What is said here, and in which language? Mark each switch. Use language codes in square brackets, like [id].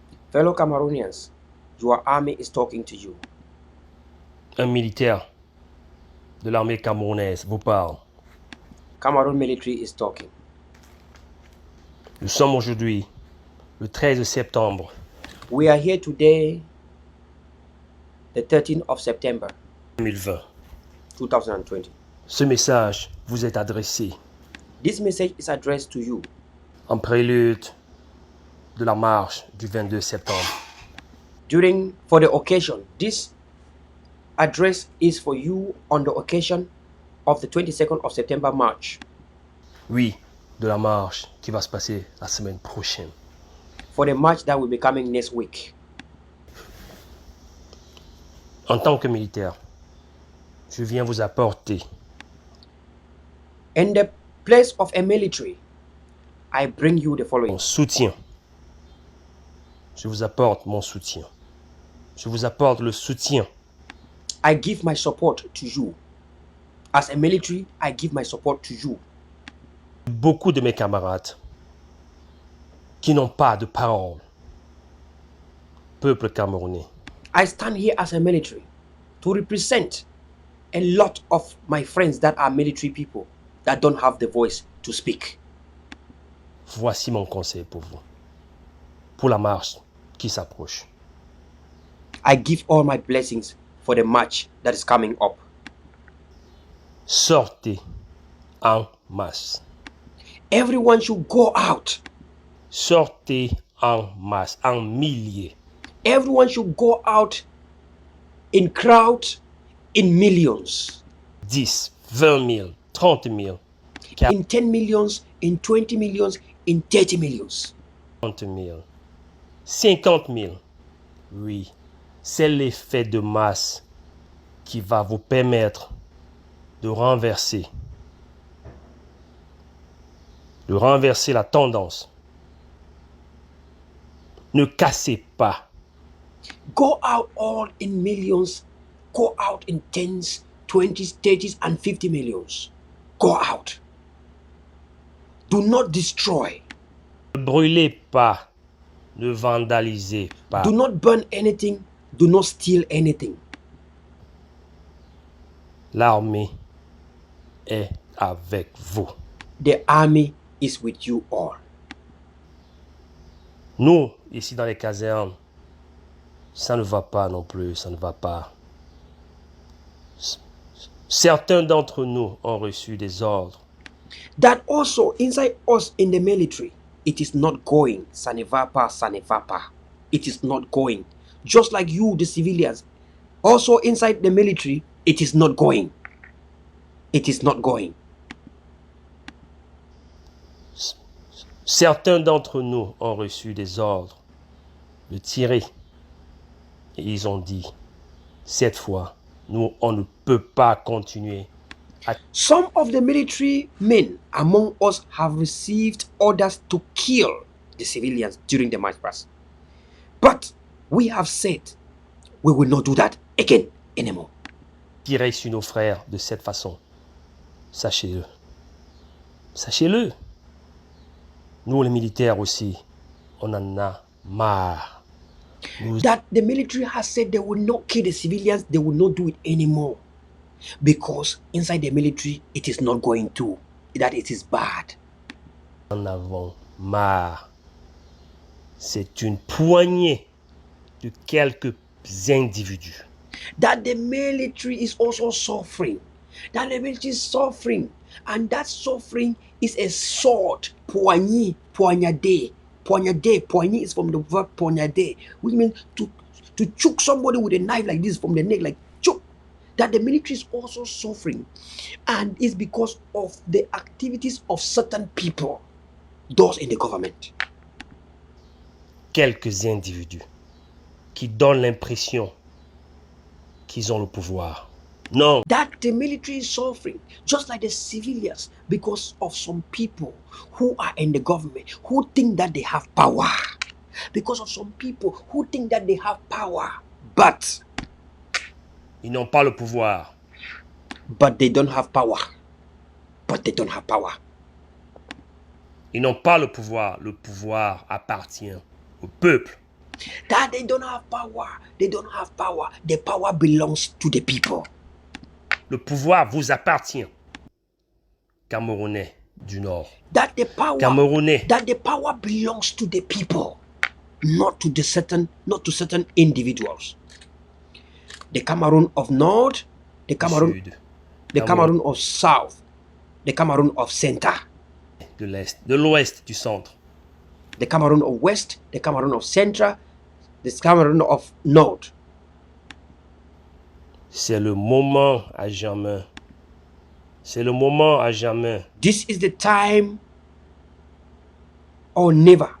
[en] Fellow Cameroonians, your army is talking to you. [fr] Un militaire de l'armée camerounaise vous parle. [en] Cameroon military is talking. [fr] Nous sommes aujourd'hui le 13 septembre. [en] We are here today, the 13th of September 2020. [fr] 2020. Ce message vous est adressé [en] This message is addressed to you [fr] en prélude de la marche du 22 septembre. [en] for the occasion. This address is for you on the occasion of the 22nd of September march. [fr] Oui, de la marche qui va se passer la semaine prochaine. [en] For the march that will be coming next week. [fr] En tant que militaire, je viens vous apporter [en] In the place of a military, I bring you the [fr] mon [en] following. [fr] soutien. Je vous apporte mon soutien. Je vous apporte le soutien [en] I give my support to you. As a military, I give my support to you. [fr] beaucoup de mes camarades qui n'ont pas de parole. Peuple camerounais, [en] I stand here as a military to represent a lot of my friends that are military people that don't have the voice to speak. [fr] voici mon conseil pour vous, pour la marche qui s'approche. [en] I give all my blessings for the march that is coming up. [fr] Sortez en masse. [en] Everyone should go out. [fr] Sortez en masse, en milliers. [en] Everyone should go out in crowd, in millions, [fr] 10, 20 000, 30 000, [en] in 10 millions, in 20 millions, in 30 millions. [fr] 40 000, 50 000. Oui, c'est l'effet de masse qui va vous permettre de renverser la tendance Ne cassez pas. [en] Go out all in millions. Go out in 10s, 20s, 30s, and 50 millions. Go out. Do not destroy. [fr] Ne brûlez pas. Ne vandalisez pas. [en] Do not burn anything. Do not steal anything. [fr] L'armée est avec vous. [en] The army is with you all. [fr] Nous, ici dans les casernes, ça ne va pas non plus, ça ne va pas. Certains d'entre nous ont reçu des ordres. [en] That also inside us in the military, it is not going. [fr] Ça ne va pas, ça ne va pas. [en] It is not going. Just like you, the civilians. Also inside the military, it is not going. It is not going. [fr] Certains d'entre nous ont reçu des ordres de tirer. Et ils ont dit, cette fois, nous, on ne peut pas continuer. [en] Some of the military men among us have received orders to kill the civilians during the march past. But we have said we will not do that again anymore. [fr] Tirer sur nos frères de cette façon. Sachez-le. Sachez-le. Nous, les militaires aussi, on en a marre. [en] That the military has said they will not kill the civilians, they will not do it anymore. Because inside the military, it is not going to. That it is bad. [fr] Nous en avons marre. C'est une poignée de quelques individus. [en] That the military is also suffering. That the military is suffering. And that suffering is a sword. Poignée, poignardé. Poignardé. Poignée is from the verb poignardé, which means to choke somebody with a knife like this from the neck, like choke. That the military is also suffering. And it's because of the activities of certain people, those in the government. [fr] Quelques individus qui donnent l'impression qu'ils ont le pouvoir. Non. [en] That the military is suffering, just like the civilians, because of some people who are in the government who think that they have power. Because of some people who think that they have power, but [fr] Ils n'ont pas le pouvoir. [en] they don't have power. But they don't have power. [fr] Ils n'ont pas le pouvoir. Le pouvoir appartient au peuple. [en] That they don't have power. They don't have power. The power belongs to the people. [fr] Le pouvoir vous appartient. Camerounais du Nord. [en] That the power, [fr] Camerounais. [en] that the power belongs to the people, not to certain individuals. The Cameroon of North, the Cameroon, [fr] Sud. [en] the Cameroon of South, the Cameroon of Center, [fr] De l'Est, de l'Ouest, du Centre. [en] the Cameroon of West, the Cameroon of Central, the Cameroon of North. [fr] C'est le moment à jamais. C'est le moment à jamais. [en] This is the time or never.